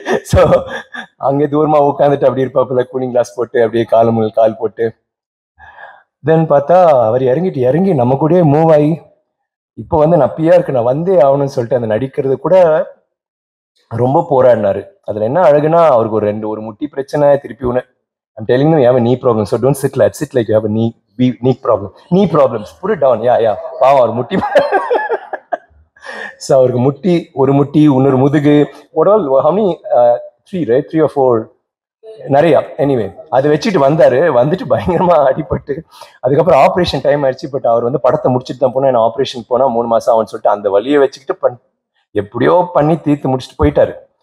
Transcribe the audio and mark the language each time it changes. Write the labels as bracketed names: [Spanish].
[Tamil] So அங்கே தூரமா உட்காந்துட்டு அப்படி இருப்பாப்புல, கூலிங் கிளாஸ் போட்டு அப்படியே கால் போட்டு. தென் பார்த்தா அவர் இறங்கி நம்ம கூடயே மூவ் ஆகி இப்போ வந்து நான் பியா இருக்கு, நான் வந்தே ஆகணும்னு சொல்லிட்டு அந்த நடிக்கிறது கூட ரொம்ப போராடினாரு. அதுல என்ன அழகுனா, அவருக்கு ஒரு முட்டி பிரச்சனை, திருப்பி ஒன்று [English] I'm telling you, you have a knee problem, so don't sit like you have a knee problems, put it down. [Tamil] Yeah பாவம் அவர் முட்டி. ஸோ அவருக்கு ஒரு முட்டி இன்னொரு முதுகு, [English] how many 3 right 3 or 4 [Tamil] நிறையா. எனிவே அதை வச்சுட்டு வந்துட்டு பயங்கரமா அடிபட்டு அதுக்கப்புறம் ஆப்ரேஷன் டைம் ஆயிடுச்சு. பட் அவர் வந்து படத்தை முடிச்சுட்டு தான் போனா, ஆப்ரேஷன் போனா 3 மாசம் ஆகும்னு சொல்லிட்டு அந்த வலியை வச்சுக்கிட்டு எப்படியோ பண்ணி தீர்த்து முடிச்சுட்டு போயிட்டாரு.